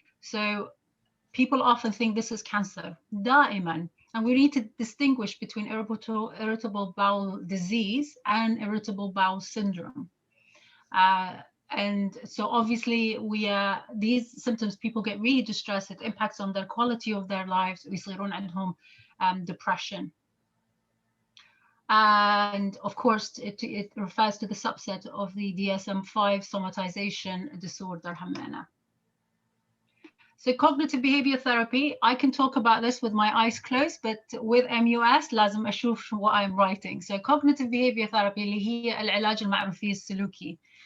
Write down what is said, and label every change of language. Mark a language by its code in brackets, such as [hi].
[en] So people often think this is cancer دائما. And we need to distinguish between irritable bowel disease and irritable bowel syndrome. And so obviously these symptoms, people get really distressed. It impacts on their quality of their lives. [ar] ويصيرون عندهم depression. [en] And of course, it refers to the subset of the DSM-5 somatization disorder همنا. So cognitive behavior therapy, I can talk about this with my eyes closed, but with MUS [ar] لازم أشوف [en] what I'm writing. So cognitive behavior therapy [ar] اللي هي العلاج المعرفي السلوكي.